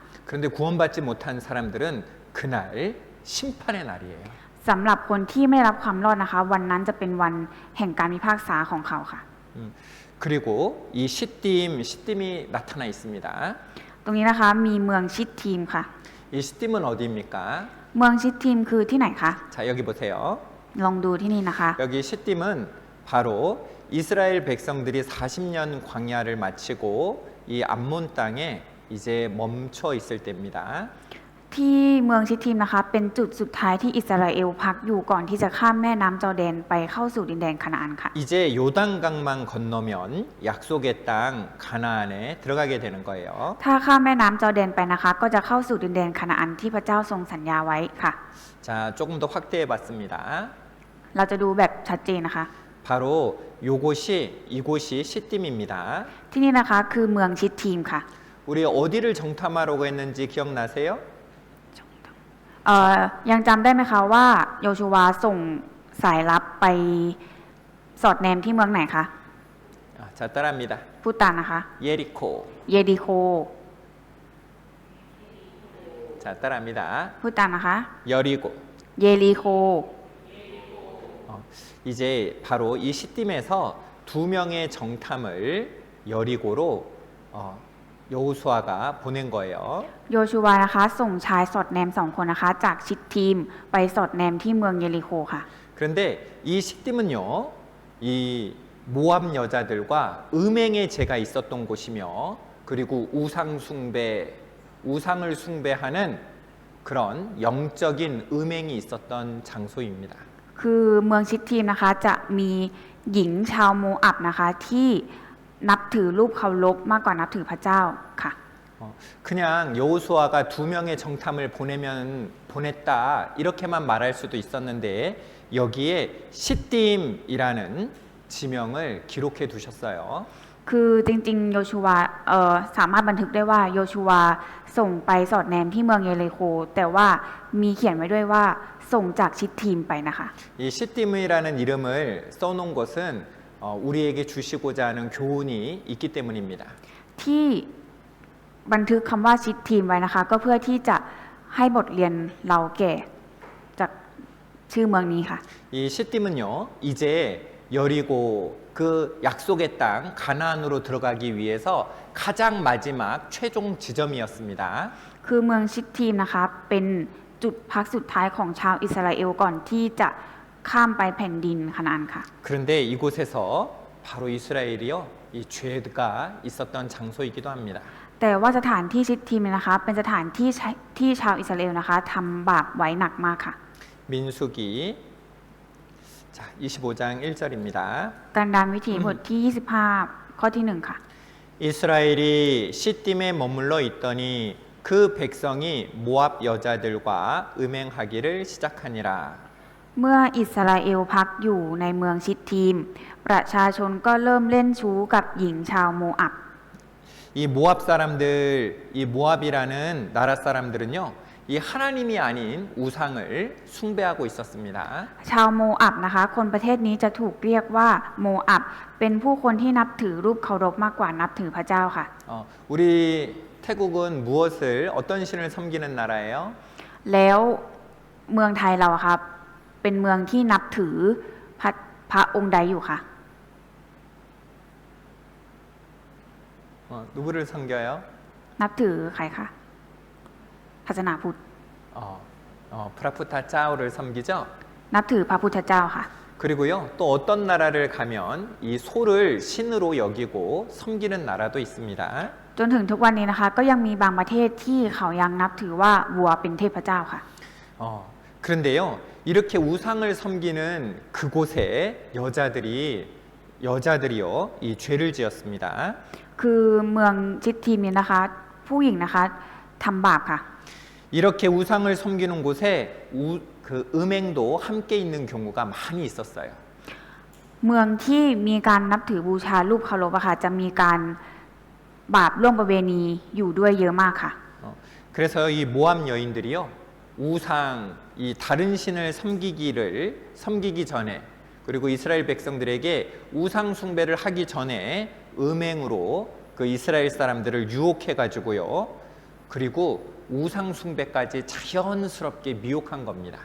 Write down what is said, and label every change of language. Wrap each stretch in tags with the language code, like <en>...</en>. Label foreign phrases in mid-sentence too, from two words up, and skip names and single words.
<ko>그런데 구원받지 못한 사람들은 그날 심판의 날이에요.</ko> <th>สำหรับคนที่ไม่ได้รับความรอดนะคะวันนั้นจะเป็นวันแห่งการพิพากษาของเขาค่ะ</th> <ko>그리고 이 시딤이 나타나 있습니다.</ko> <th>ตรงนี้นะคะมีเมืองชิดทีมค่ะ</th> <ko>이 시딤은 어디입니까?</ko> <th>เมืองชิดทีมคือที่ไหนคะ</th> <ko>자, 여기 보세요.</ko> <th>ลองดูที่นี่นะคะ</th> <ko>여기 시딤은 바로 이스라엘 백성들이 40년 광야를 마치고 이 암몬 땅에 이제 멈춰 있을 때입니다.</ko> <th>ที่เมืองชิดทีมนะคะเป็นจุดสุดท้ายที่อิสราเอลพักอยู่ก่อนที่จะข้ามแม่น้ำจอร์แดนไปเข้าสู่ดินแดนคานาอันค่ะ</th> <ko>이제 요단강만 건너면 약속의 땅 가나안에 들어가게 되는 거예요.</ko> <th>ถ้าข้ามแม่น้ำจอร์แดนไปนะคะก็จะเข้าสู่ดินแดนคานาอันที่พระเจ้าทรงสัญญาไว้ค่ะ</th> <ko>자, 조금 더 확대해 봤습니다.</ko> <th>เราจะดูแบบชัดเจนนะคะ</th> <ko>바로 이곳이 시딤입니다.</ko> <th>ที่นี่นะคะคือเมืองชิดทีมค่ะ</th> <ko>우리 어디를 정탐하려고 했는지 기억나세요?</ko> <th>ยังจำได้ไหมคะว่าโยชูวาส่งสายลับไปสอดแนมที่เมืองไหนคะ</th> <ko>자, 따라합니다.</ko> <th>พูดตามนะคะ</th> <ko>예리코.</ko> <th>เยริโค</th> <ko>자, 따라합니다.</ko> <th>พูดตามนะคะ</th> <ko>여리고.</ko> <th>เยริโค</th> <ko>이제 바로 이 시딤에서 두 명의 정탐을 여리고로 여호수아가 보낸 거예요.</ko> <th>โยชูวานะคะส่งชายสอดแนมสองคนนะคะจากชิดทีมไปสอดแนมที่เมืองเยริโคค่ะ</th> <ko>그런데 이 시딤은요, 이 모압 여자들과 음행의 죄가 있었던 곳이며, 그리고 우상을 숭배하는 그런 영적인 음행이 있었던 장소입니다.</ko> <th>คือเมืองชิดทีมนะคะจะมีหญิงชาวโมอับนะคะที่นับถือรูปเคารพมากกว่านับถือพระเจ้าค่ะ</th> <ko>그냥 여호수아가 2명의 정탐을 보냈다 이렇게만 말할 수도 있었는데 여기에 시딤이라는 지명을 기록해 두셨어요.</ko> <th>คือจริงๆโยชูวาสามารถบันทึกได้ว่าโยชูวาส่งไปสอดแนมที่เมืองเยริโคแต่ว่ามีเขียนไว้ด้วยว่าส่งจากชิตทีมไปนะคะ</th> <ko>이 시딤이라는 이름을 써놓은 것은 우리에게 주시고자 하는 교훈이 있기 때문입니다.</ko> <th>ที่บันทึกคำว่าชิตทีมไว้นะคะก็เพื่อที่จะให้บทเรียนเราแก่จากชื่อเมืองนี้ค่ะ</th> <ko>이 시딤은요 이제 여리고 그 약속의 땅 가나안으로 들어가기 위해서 가장 마지막 최종 지점이었습니다.</ko> <th>คือเมืองชิตทีมนะคะเป็นจุดพักสุดท้ายของชาวอิสราเอลก่อนที่จะข้ามไปแผ่นดินคานาอันค่ะ</th> <ko>그런데 이곳에서 바로 이스라엘이요 이 죄가 있었던 장소이기도 합니다.</ko> <th>แต่ว่าสถานที่ชิตทีมเนี่ยนะคะเป็นสถานที่ชาวอิสราเอลนะคะทำบาปไว้หนักมากค่ะ</th> <ko>민수기 자 25장 1절입니다.</ko> <th>การดานวิถีบทที่ 25 ข้อที่ 1 ค่ะ</th> <ko>이스라엘이 시딤에 머물러 있더니 그 백성이 모압 여자들과 음행하기를 시작하니라.</ko> <th>เมื่ออิสราเอลพักอยู่ในเมืองชิตทีมประชาชนก็เริ่มเล่นชู้กับหญิงชาวโมอับ</th> <ko>이 모압 사람들, 이 모압이라는 나라 사람들은요, 이 하나님이 아닌 우상을 숭배하고 있었습니다.</ko> <th>ชาวโมอับนะคะคนประเทศนี้จะถูกเรียกว่าโมอับเป็นผู้คนที่นับถือรูปเคารพมากกว่านับถือพระเจ้าค่ะ</th> <ko>우리 태국은 무엇을 어떤 신을 섬기는 나라예요?</ko> <th>แล้วเมืองไทยเราอะครับเป็นเมืองที่นับถือพระองค์ใดอยู่ค่ะ</th> <ko>누구를 섬겨요?</ko> <th>นับถือใครคะศาสนาพุทธ</th> <ko>프라푸타 짜오를 섬기죠.</ko> <th>นับถือพระพุทธเจ้าค่ะ</th> <ko>그리고요 또 어떤 나라를 가면 이 소를 신으로 여기고 섬기는 나라도 있습니다.</ko> <th>จนถึงทุกวันนี้นะคะก็ยังมีบางประเทศที่เขายังนับถือว่าวัวเป็นเทพเจ้าค่ะ</th> <ko>그런데요 이렇게 우상을 섬기는 그곳에 여자들이요 이 죄를 지었습니다.</ko> <th>คือเมืองชิตทีมนี้นะคะผู้หญิงนะคะทำบาปค่ะ</th> <ko>이렇게 우상을 섬기는 곳에 그 음행도 함께 있는 경우가 많이 있었어요.</ko> <th>เมืองที่มีการนับถือบูชารูปเคารพอะค่ะจะมีการบาปร่วมประเวณีอยู่ด้วยเยอะมากค่ะ</th> <ko>그래서 이 모압 여인들이요 우상 이 다른 신을 섬기기 전에 그리고 이스라엘 백성들에게 우상 숭배를 하기 전에 음행으로 그 이스라엘 사람들을 유혹해 가지고요 그리고 우상 숭배까지 자연스럽게 미혹한 겁니다.</ko>